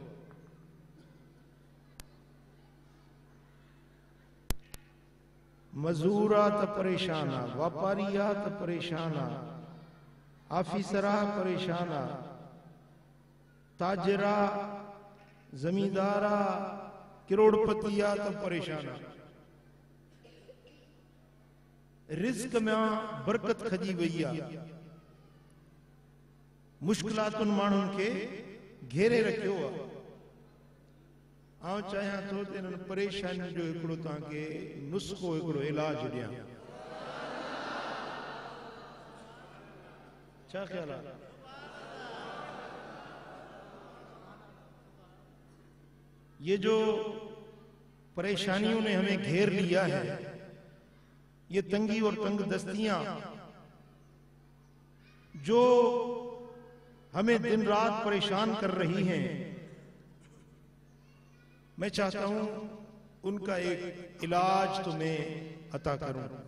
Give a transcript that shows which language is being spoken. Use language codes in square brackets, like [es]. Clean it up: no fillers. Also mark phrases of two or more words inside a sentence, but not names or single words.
[sd] मजूरा त परेशान आ, व्यापारिया त परेशान आ, ऑफिसरा परेशान आ, ताजरा, जमींदारा, करोड़पतिया तो परेशान आ। रिस्क में बरकत खजी वही आ, मुश्किलातुन मानून के घेरे रखियो आ। आउं चाहियां थो त इन्हनि परेशानियुनि जो हिकिड़ो तव्हांखे नुस्ख़ो, हिकिड़ो इलाज ॾियां। छा ख्याल आहे? [hi] ये जो परेशानियों ने हमें घेर लिया है, ये तंगी और तंगदस्तियां जो हमें दिन रात परेशान कर रही हैं, मैं चाहता हूं उनका एक इलाज तुम्हें अता करूं,